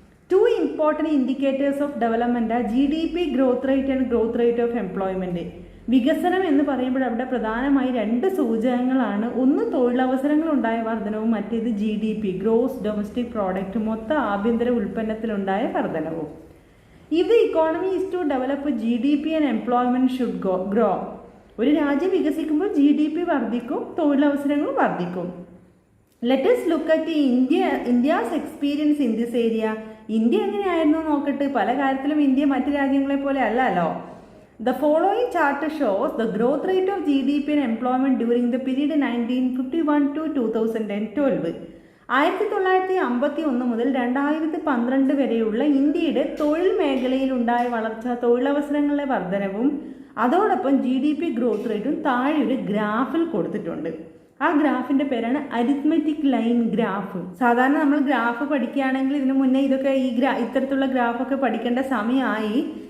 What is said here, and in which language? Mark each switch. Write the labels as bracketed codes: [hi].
[en] 2 important indicators of development are GDP growth rate and growth rate of employment. [ml] വികസനം എന്ന് പറയുമ്പോൾ അവിടെ പ്രധാനമായി 2 സൂചകങ്ങളാണ്. ഒന്ന് തൊഴിലവസരങ്ങളുണ്ടായ വർധനവും, മറ്റേത് GDP ഗ്രോസ് ഡൊമസ്റ്റിക് പ്രോഡക്റ്റ്, മൊത്ത ആഭ്യന്തര ഉൽപ്പന്നത്തിലുണ്ടായ വർധനവും. [en] If the economy is to develop, GDP and employment should grow. [ml] ഒരു രാജ്യം വികസിക്കുമ്പോൾ GDP വർദ്ധിക്കും, തൊഴിലവസരങ്ങൾ വർദ്ധിക്കും. [en] Let us look at India's experience in this area. [ml] India എങ്ങനെയായിരുന്നു നോക്കട്ടെ. പല കാര്യത്തിലും ഇന്ത്യ മറ്റു രാജ്യങ്ങളെ പോലെ അല്ലല്ലോ. [en] The following chart shows the growth rate of GDP and employment during the period 1951 to 2012. [ml] 1951 മുതൽ 2012 വരെയുള്ള ഇന്ത്യയുടെ തൊഴിൽ മേഖലയിൽ ഉണ്ടായ വളർച്ച, തൊഴിലവസരങ്ങളിലെ വർധനവും അതോടൊപ്പം GDP ഗ്രോത്ത് റേറ്റും താഴെ ഒരു ഗ്രാഫിൽ കൊടുത്തിട്ടുണ്ട്. ആ ഗ്രാഫിൻ്റെ പേരാണ് അരിത്മെറ്റിക് ലൈൻ ഗ്രാഫ്. സാധാരണ നമ്മൾ ഗ്രാഫ് പഠിക്കുകയാണെങ്കിൽ ഇതിനു മുന്നേ ഇതൊക്കെ ഇത്തരത്തിലുള്ള ഗ്രാഫൊക്കെ പഠിക്കേണ്ട സമയമായി.